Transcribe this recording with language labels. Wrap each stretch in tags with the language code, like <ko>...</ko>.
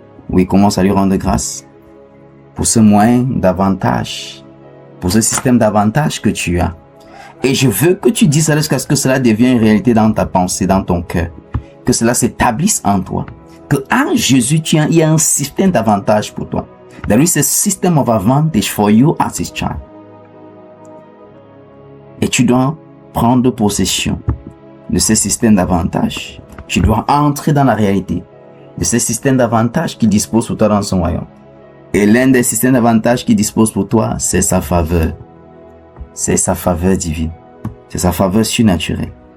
<fr>Oui, commence à lui rendre grâce pour ce moyen d'avantage, pour ce système d'avantage que tu as. Et je veux que tu dises jusqu'à ce que cela devienne une réalité dans ta pensée, dans ton cœur. Que cela s'établisse en toi. Que en Jésus, il y a un système d'avantage pour toi.</fr> <en>There is a system of advantage for you as his child.</en> <fr>Et tu dois prendre possession de ce système d'avantage. Tu dois entrer dans la réalité de ce système d'avantages qu'il dispose pour toi dans son royaume. Et l'un des systèmes d'avantages qu'il dispose pour toi, c'est sa faveur. C'est sa faveur divine. C'est sa faveur surnaturelle.</fr>